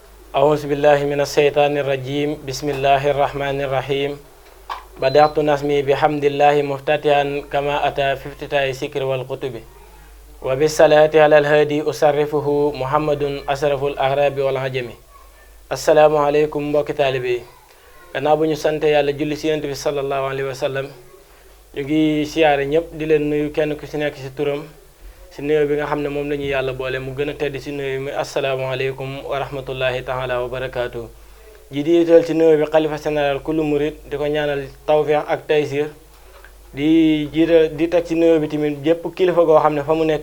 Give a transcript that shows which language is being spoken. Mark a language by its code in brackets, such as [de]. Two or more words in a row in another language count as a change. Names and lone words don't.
[ar] أعوذ بالله من الشيطان الرجيم بسم الله الرحمن الرحيم بدأت نسمي بحمد الله مفتتحا كما أتى في افتتاح الذكر والكتب وبالصلاة على الهادي أصرفه محمد أشرف الأعراب والعجم السلام عليكم [wo] mbokki taalibe yi gannaaw bu ñu sante yàlla julli ci Yonent bi [ar] صلى الله عليه وسلم [wo] ñu ngi siyaare ñëpp di leen nuyu kenn ku ci nekk ci turam ci nuyoo bi nga xam ne moom la ñu yàlla boole mu gën a tedd ci nuyoo mi [ar] السلام عليكم ورحمة الله تعالى وبركاته. [wo] ji di yital ci nuyoo bi xalifa général [ar] كل مريد [wo] di ko ñaanal tawfeex ak taysir di jiital di teg ci nuyoo bi tamit jépp kilifa goo xam ne fa mu nekk